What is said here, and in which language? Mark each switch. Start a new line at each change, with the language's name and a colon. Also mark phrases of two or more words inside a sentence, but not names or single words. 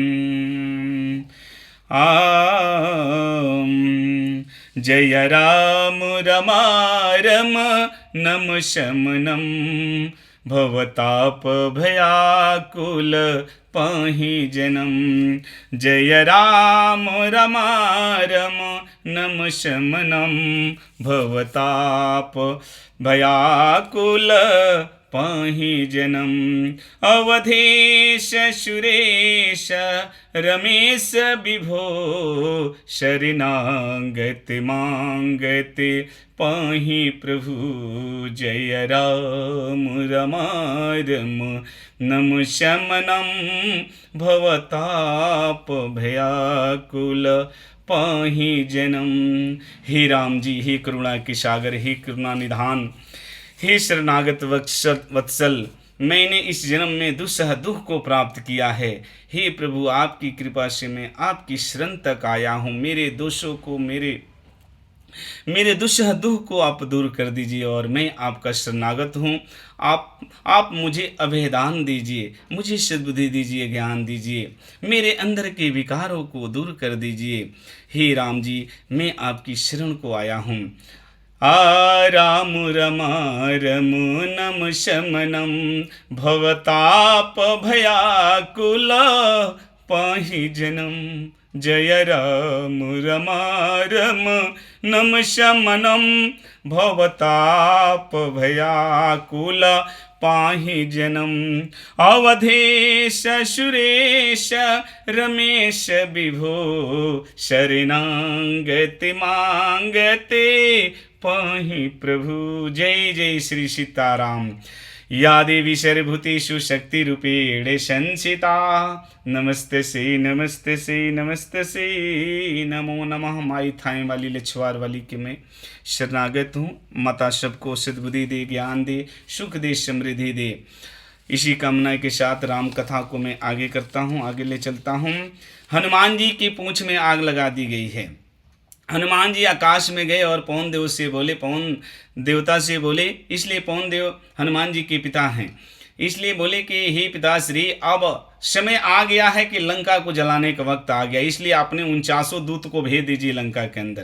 Sanskrit: जय राम रमारम नम शमनम, भवताप भयाकुल पाहि जनम। जय राम रमारम नम शमनम, भवताप भयाकुल पाहि जनम। अवधेश सुरेश रमेश विभो, शरणागत मांगत पाहि प्रभु। जय राम रमारम नम शमनम, भवताप भयाकुल पाहि जनम।
Hindi: हे राम जी, हे करुणा के सागर, हे करुणा निधान, हे शरणागत वत्सल, मैंने इस जन्म में दुस्सह दुख को प्राप्त किया है। हे प्रभु, आपकी कृपा से मैं आपकी शरण तक आया हूँ। मेरे दोषों को, मेरे दुस्सह दुख को आप दूर कर दीजिए और मैं आपका शरणागत हूँ। आप मुझे अभयदान दीजिए, मुझे सद्बुद्धि दीजिए, ज्ञान दीजिए, मेरे अंदर के विकारों को दूर कर दीजिए। हे राम जी, मैं आपकी शरण को आया हूँ।
Sanskrit: राम रमारम नम शमनम भवताप भयाकुल पाहि जनम। जय राम रमारम नम शमनम भवताप भयाकुल पाहि जनम। अवधेश सुरेश रमेश विभो शरणागति मांगते पाहि प्रभु।
Hindi: जय जय श्री सीताराम।
Sanskrit: या देवी सर्वभूतेषु शक्ति रूपेण संस्थिता नमस्ते से नमो नमः।
Hindi: माई थाई वाली लछवार वाली के मैं शरणागत हूँ। माता सबको सद्बुद्धि दे, ज्ञान दे, सुख दे, समृद्धि दे। इसी कामना के साथ राम कथा को मैं आगे करता हूँ, आगे ले चलता हूँ। हनुमान जी की पूंछ में आग लगा दी गई है। हनुमान जी आकाश में गए और पवन देव से बोले, पवन देवता से बोले, इसलिए पवन देव हनुमान जी के पिता हैं, इसलिए बोले कि हे पिताश्री, अब समय आ गया है कि लंका को जलाने का वक्त आ गया, इसलिए आपने 49 दूत को भेज दीजिए लंका के अंदर।